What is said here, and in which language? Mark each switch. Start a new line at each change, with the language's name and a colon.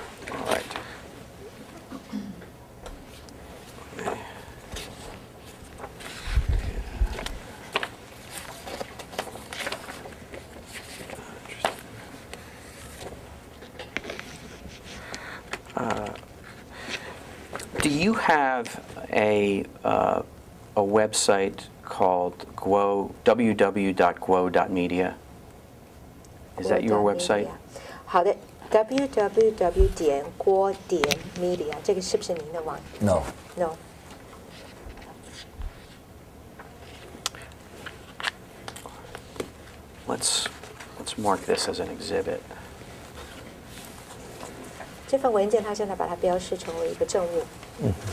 English: All right. Do you have a website called www.guo.media? Is that your website?
Chinese: 好的 ，www.guo.media 这个是不是您的网
English: No. ？No。 Let's mark this as an exhibit.
Chinese: 这份文件，它现在把它标示成为一个证物。